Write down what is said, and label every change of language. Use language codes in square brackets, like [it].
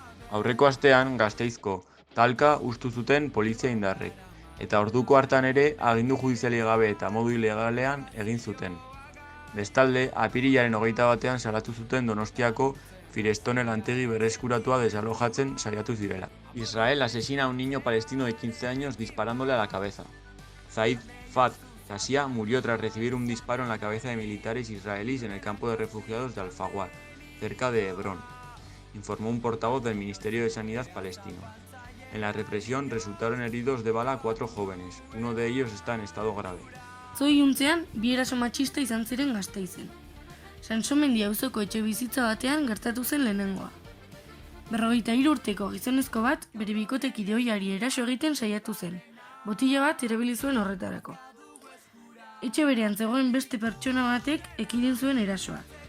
[eu] Aurreko astean Gasteizko talka hustu zuten polizia indarrek, eta orduko hartan ere agindu judizialik gabe eta modu ilegalean egin zuten. Bestalde, apirilaren 21ean salatu zuten Donostiako Firestone lantegi berreskuratua desalojatzen saiatu zirela. [es] Israel asesina a un niño palestino de 15 años disparándole a la cabeza. Zaid Fat Tasia murió tras recibir un disparo en la cabeza de militares israelíes en el campo de refugiados de Al-Fawar, cerca de Hebrón, informó un portavoz del Ministerio de Sanidad palestino. En la represión resultaron heridos de bala 4 jóvenes, uno de ellos está en estado grave. [eu] Iluntzean, bi eraso matxista izan ziren Gasteizen. Sansomendi auzoko etxe bizitza batean gertatu zen lehenengoa. 53 urteko gizonezko bat bere bikotekide ohiari eraso egiten saiatu zen. Botila bat erabili zuen horretarako. Etxe berean zegoen beste pertsona batek ekidin zuen erasoa.